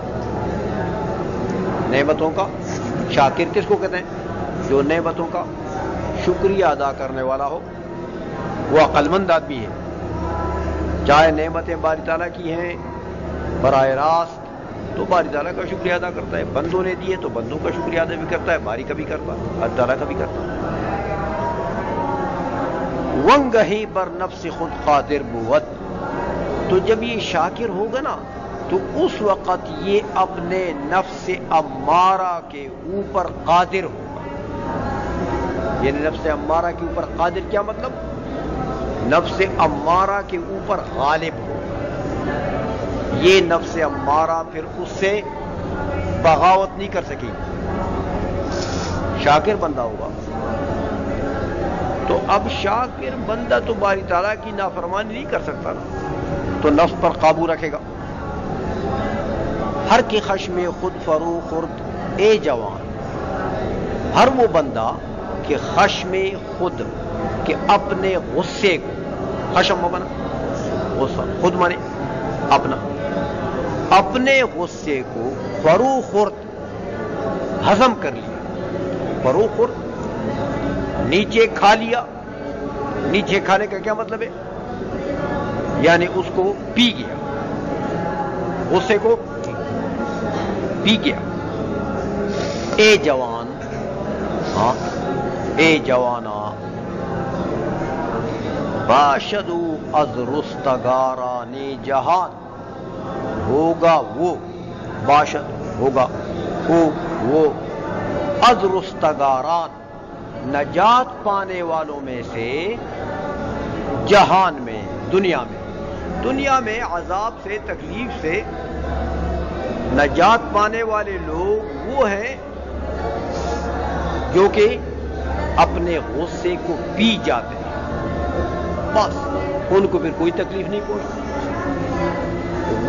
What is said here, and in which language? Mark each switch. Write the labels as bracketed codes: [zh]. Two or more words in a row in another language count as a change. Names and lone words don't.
[ur] نعمتوں کا شاکر کس کو کہتے ہیں جو نعمتوں کا شکریہ ادا کرنے والا ہو وہ عقل مند آدمی ہے چاہے نعمتیں باری تعالیٰ کی ہیں براہ راست تو باری تعالیٰ کا شکریہ ادا کرتا ہے بندوں نے دیے تو بندوں کا شکریہ ادا بھی کرتا ہے باری کا بھی کرتا ہے اللہ تعالیٰ کا بھی کرتا ہے [fa] ونگہی بر نفس خود قادر بود [ur] تو جب یہ شاکر ہوگا نا تو اس وقت یہ اپنے نفس امارہ کے اوپر قادر ہوگا یعنی نفس امارہ کے اوپر قادر کیا مطلب نفس امارہ کے اوپر غالب ہوگا یہ نفس امارہ پھر اس سے بغاوت نہیں کر سکے شاکر بندہ ہوگا تو اب شاکر بندہ تو باری تعالیٰ کی نافرمانی نہیں کر سکتا نا تو نفس پر قابو رکھے گا [fa] ہر کی خشم خود فرو خورد اے جوان، [ur] ہر وہ بندہ کہ [fa] خشم خود، [ur] کہ اپنے غصے کو، خشم بنا غصہ، خود مانے اپنا، اپنے غصے کو [fa] فرو خورد [ur] ہضم کر لیا۔ [fa] فرو خورد [ur] نیچے کھا لیا، نیچے کھانے کا کیا مطلب ہے؟ یعنی اس کو پی گیا، غصے کو پی گیا۔ اے جوان، ہاں اے جوانا، [fa] باشدو از رستگاران جہان، [ur] ہوگا وہ، باشد ہوگا، وہ [fa] از رستگاران [ur] نجات پانے والوں میں سے، جہان میں، دنیا میں عذاب سے، تکلیف سے نجات پانے والے لوگ وہ ہیں جو کہ اپنے غصے کو پی جاتے ہیں، بس ان کو پھر کوئی تکلیف نہیں پہنچتی۔